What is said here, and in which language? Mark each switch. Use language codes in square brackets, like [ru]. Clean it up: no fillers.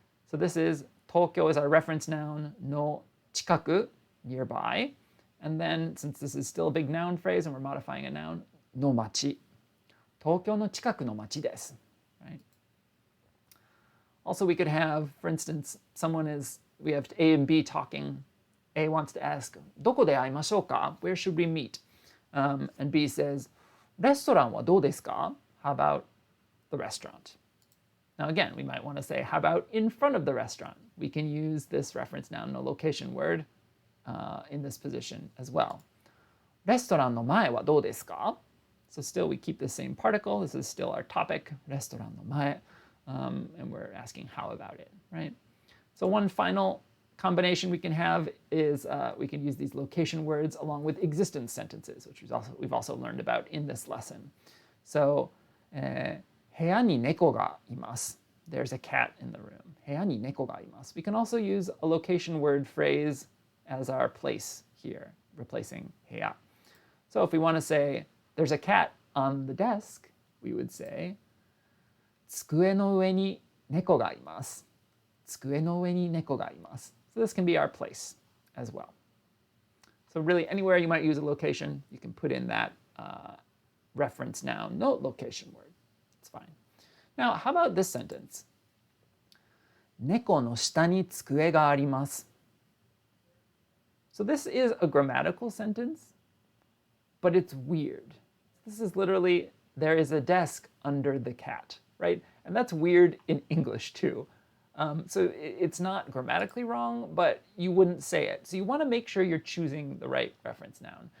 [en] So this is Tokyo is our reference noun, no chikaku, nearby. And then, since this is still a big noun phrase and we're modifying a noun, no machi. [ja] Tokyo no chikaku no machi desu. [en] Right? Also, we could have, for instance, we have A and B talking. [ja] A wants to ask, どこで会いましょうか? [en] Where should we meet? [ja] And B says, レストランはどうですか? [en] How about the restaurant? Now again, we might want to say, how about in front of the restaurant? We can use this reference noun, no location word, in this position as well. [ja] レストランの前はどうですか? [en] So still we keep the same particle. This is still our topic, [ja] レストランの前. [en] And we're asking how about it, right? So one final combination we can have is we can use these location words along with existence sentences, which we've also learned about in this lesson. [ja] So, 部屋に猫がいます. [en] There's a cat in the room. [ja] 部屋に猫がいます. [en] We can also use a location word phrase as our place here, replacing 部屋. So if we want to say, there's a cat on the desk, we would say, [ja] 机の上に猫がいます. 机の上に猫がいます. [en] So this can be our place as well. So really anywhere you might use a location, you can put in that reference noun, no location word. It's fine. Now, how about this sentence? [ja] 猫の下に机があります. [en] So this is a grammatical sentence, but it's weird. This is literally, there is a desk under the cat, right? And that's weird in English too. So it's not grammatically wrong, but you wouldn't say it. So you want to make sure you're choosing the right reference noun.